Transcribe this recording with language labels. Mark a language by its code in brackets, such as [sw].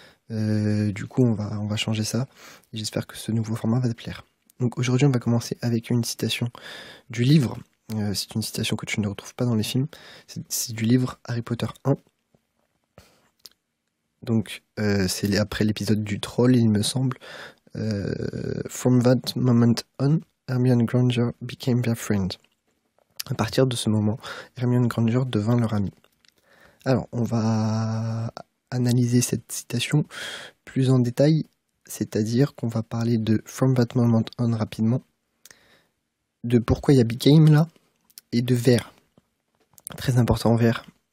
[fr] Du coup, on va changer ça. J'espère que ce nouveau format va te plaire. Donc aujourd'hui, on va commencer avec une citation du livre. C'est une citation que tu ne retrouves pas dans les films. C'est du livre Harry Potter 1. Donc c'est après l'épisode du troll, il me semble. [en] From that moment on, Hermione Granger became their friend. [fr] À partir de ce moment, Hermione Granger devint leur amie. Alors, on va analyser cette citation plus en détail, c'est-à-dire qu'on va parler de [en] From that moment on [fr] rapidement, de pourquoi il y a became là, et de vers. Très important, vers.